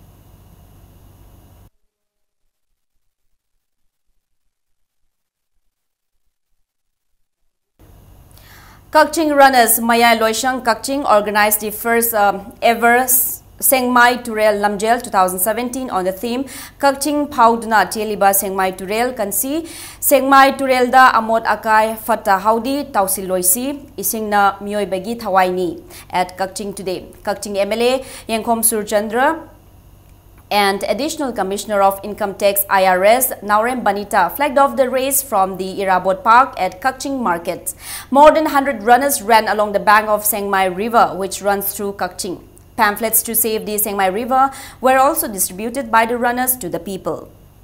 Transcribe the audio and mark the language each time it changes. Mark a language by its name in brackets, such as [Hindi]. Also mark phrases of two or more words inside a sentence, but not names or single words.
[English] Kakching runners Maya Loishang Kakching organized the first ever Sengmai Turel Lamjel 2017 on the theme Kakching Paudna Teliba Sengmai Turel Kansi Sengmai Turelda Amot Akai Fata Haudi Tausil Loisi Isingna Mioy Begi Thawaini at Kakching today. Kakching MLA Yengkom Surchandra and Additional Commissioner of Income Tax IRS Naurem Banita flagged off the race from the Irabot Park at Kakching Market. More than 100 runners ran along the bank of Sengmai River, which runs through Kakching. Pamphlets to save the Sengmai River were also distributed by the runners to the people.